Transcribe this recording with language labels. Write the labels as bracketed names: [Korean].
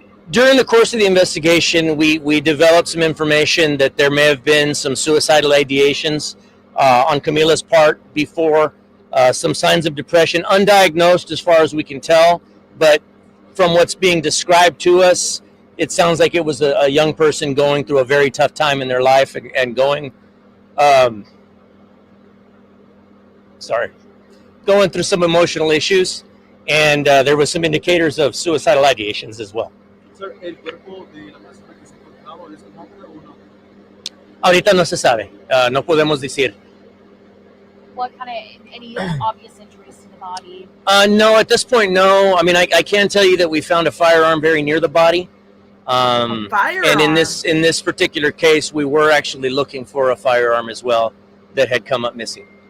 [English] During the course of the investigation, we developed some information that there may have been some suicidal ideations on Camila's part before, some signs of depression, undiagnosed as far as we can tell, but from what's being described to us, it sounds like it was a young person going through a very tough time in their life and going through some emotional issues, and there was some indicators of suicidal ideations as well. [Spanish] Sir, el cuerpo de la persona que se encontraba es un hombre o no? Ahorita no se sabe, no podemos decir. [English] What kind of, any obvious injuries to the body? No, at this point, no. I mean, I can tell you that we found a firearm very near the body. A firearm? And in this particular case, we were actually looking for a firearm as well that had come up missing.